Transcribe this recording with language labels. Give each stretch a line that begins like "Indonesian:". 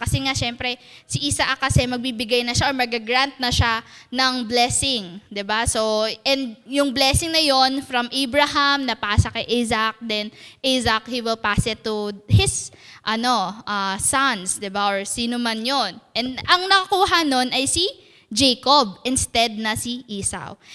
Filipino: Kasi nga syempre si Isaac kasi magbibigay na siya or mag-grant na siya ng blessing, 'di ba?
English: So and
Filipino: yung blessing na yon
English: from Abraham
Filipino: napasa kay Isaac,
English: then Isaac he will pass it to his sons, 'di ba?
Filipino: Or sino man yon. And ang nakakuha nun ay si Jacob instead na si Esau.